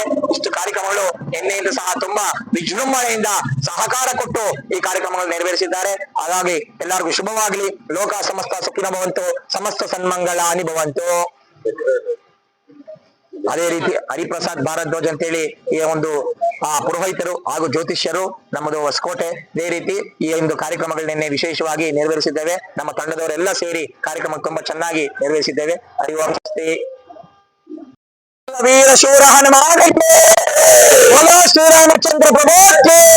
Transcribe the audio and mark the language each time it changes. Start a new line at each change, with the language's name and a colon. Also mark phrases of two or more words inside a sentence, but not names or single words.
Kannada: ಇಷ್ಟು ಕಾರ್ಯಕ್ರಮಗಳು ನಿನ್ನೆಯಿಂದ ಸಹ ತುಂಬಾ ವಿಜೃಂಭಣೆಯಿಂದ ಸಹಕಾರ ಕೊಟ್ಟು ಈ ಕಾರ್ಯಕ್ರಮಗಳು ನೆರವೇರಿಸಿದ್ದಾರೆ. ಹಾಗಾಗಿ ಎಲ್ಲರಿಗೂ ಶುಭವಾಗಲಿ.
Sanskrit: ಲೋಕ ಸಮಸ್ತ ಸುಖಿನ ಭವಂತು, ಸಮಸ್ತ ಸನ್ಮಂಗಳಾನಿ ಭವಂತು.
Kannada: ಅದೇ ರೀತಿ ಹರಿಪ್ರಸಾದ್ ಭಾರದ್ವಾಜ್ ಅಂತೇಳಿ ಈ ಒಂದು ಪುರೋಹಿತರು ಹಾಗೂ ಜ್ಯೋತಿಷ್ಯರು ನಮ್ಮದು ಹೊಸಕೋಟೆ. ಇದೇ ರೀತಿ ಈ ಒಂದು ಕಾರ್ಯಕ್ರಮಗಳು ನಿನ್ನೆ ವಿಶೇಷವಾಗಿ ನೆರವೇರಿಸಿದ್ದೇವೆ. ನಮ್ಮ ತಂಡದವರೆಲ್ಲ ಸೇರಿ ಕಾರ್ಯಕ್ರಮ ತುಂಬಾ ಚೆನ್ನಾಗಿ ನೆರವೇರಿಸಿದ್ದೇವೆ. ಹರಿವಂಶಸ್ತಿ ವೀರ ಶೂರ ಹನುಮಾನ್ ಶ್ರೀರಾಮಚಂದ್ರ ಪ್ರಭುಕ್ಕೆ